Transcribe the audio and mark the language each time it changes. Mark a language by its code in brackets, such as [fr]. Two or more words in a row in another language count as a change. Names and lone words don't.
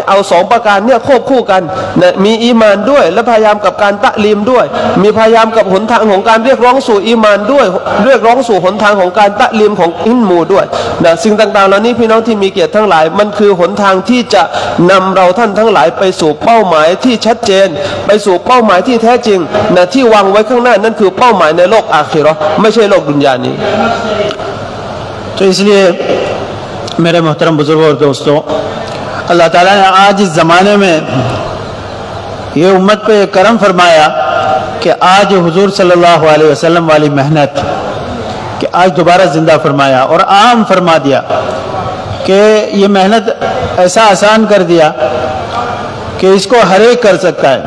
[th] เอาสองประการเนี่ยควบคู่กันนะมีอีมานด้วยและพยายามกับการตะลีมด้วยมีพยายามกับหนทางของการเรียกร้องสู่อีมานด้วยเรียกร้องสู่หนทางของการตะลีมของอิลมูด้วยนะสิ่งต่างๆเหล่านี้พี่น้องที่มีเกียรติทั้งหลายมันคือหนทางที่จะนำเราท่านทั้งหลายไปสู่เป้าหมายที่ชัดเจนไปสู่เป้าหมายที่แท้จริงนะที่วางไว้ข้างหน้านั่นคือเป้าหมายในโลกอาคิเราะห์ไม่ใช่โลกดุนยานี้ [hi] तो इसलिए मेरे मोहतरम बुजुर्गों और दोस्तों [ar] الله تعالى [hi] ने आज इस ज़माने में ये उम्मत पे करम फरमाया कि आज हुजूर [ar] صلى الله عليه وسلم [hi] वाली मेहनत कि आज दोबारा ज़िंदा फरमाया और आम फरमा दिया कि ये मेहनत ऐसा आसान कर दिया कि इसको हर एक कर सकता है।